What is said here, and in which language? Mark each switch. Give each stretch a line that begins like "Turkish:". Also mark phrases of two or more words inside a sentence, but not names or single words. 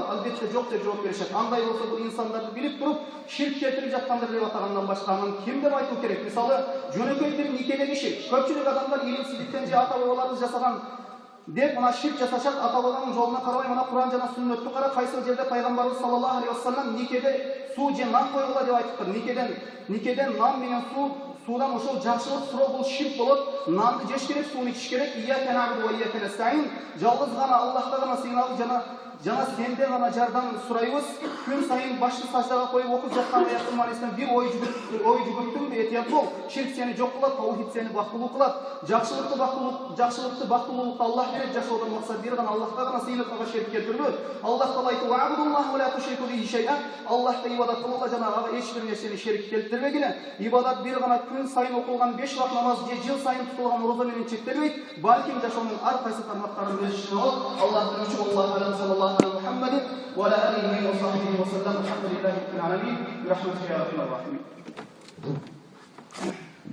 Kyrgyz: Албетте жок деп жооп беришет. Андай болсо бул инсандарды билип туруп, ширк келтирип жаткандар деп атагандан башка анын ким деп айтуу керек? Мисалы, жөнөкөй бир никелеги ширк. Көпчүлүк адамдар илимсиздиктен же ата бабаларыбыз жасаган деп мына ширк жасашат, ата бабанын жолуна карабай, мына Кур'ан жана сүннөттү кара, кайсы жерде пайгамбарыбыз
Arabic: صلى الله عليه وسلم
Kyrgyz: никеде суу же нан койгула деп айтыптыр. Никеден нан менен суудан ошол жакшылык суроо бул ширк болот. Нанды жеш керек, сууну ичиш керек.
Arabic: إياك نعبد وإياك نستعين.
Kyrgyz: Жалгыз гана Аллахка гана сыйынабыз жана сенден гана жардам сурайбыз. Күн сайын башты саждага коюп окуп жаткан Пайгамбар алейхиссалам бир ой жүгүрттүңбү? Этият бол. Ширк сени жок кылат, таухид сени бактылуу кылат. Жакшылыкты бактылуулукту Аллах берет. Жашоодон максат бир гана Аллахка гана сыйынып, ага ширк келтирбөө. Аллах Таала айтты:
Arabic: "واعبدوا الله ولا تشركوا به شيئا."
Kyrgyz: Аллахка ибадат кылгыла жана ага эч бир нерсени шерик келтирбегиле. Ибадат бир гана күн сайын окулган 5 вакыт намаз же жыл сайын тутулган орозо менен чектелбейт. Балким жашоонун ар кайсы тармактарын өз ичине алып, Аллахтын үчүн
Arabic: الله عليه صلى الله عليه محمد وعلى آله وصحبه وسلم. الحمد لله رب العالمين. برحمتك يا أرحم الراحمين.